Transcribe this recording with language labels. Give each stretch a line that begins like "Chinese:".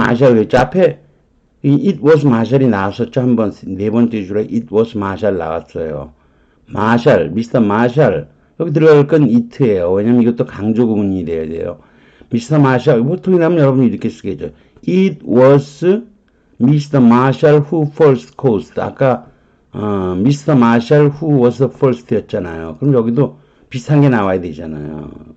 Korean: Marshall 왜 앞에
English: It was
Korean: Marshall이 나왔었죠. 한번 네 번째 줄에
English: It was
Korean: Marshall 나왔어요. Marshall, Mr. Marshall 여기 들어갈 건 it예요. 왜냐면 이것도 강조 구문이 돼야 돼요.
English: Mr.
Korean: Marshall 보통이라면 여러분이 이렇게 쓰겠죠.
English: It was Mr. Marshall who first caused
Korean: 아까
English: Mr. Marshall who was the first
Korean: 였잖아요. 그럼 여기도 비슷한 게 나와야 되잖아요.